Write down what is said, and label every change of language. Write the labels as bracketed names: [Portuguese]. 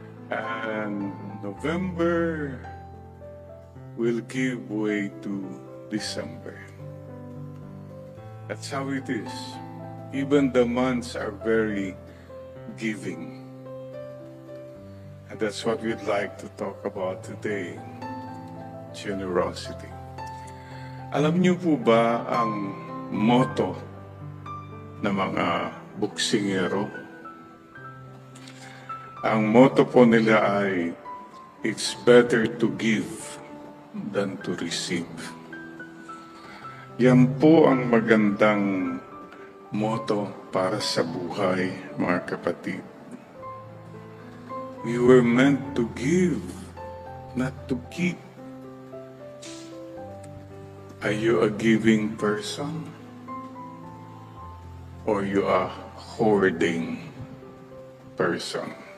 [English] And November will give way to December. That's how it is. Even the months are very giving. And that's what we'd like to talk about today, generosity. [Filipino] Alam niyo po ba ang motto ng mga buksingero? [English] Ang motto po nila ay, it's better to give than to receive. [Filipino] Yan po ang magandang motto para sa buhay, mga kapatid. [English] We were meant to give, not to keep. Are you a giving person? Or you are hoarding person?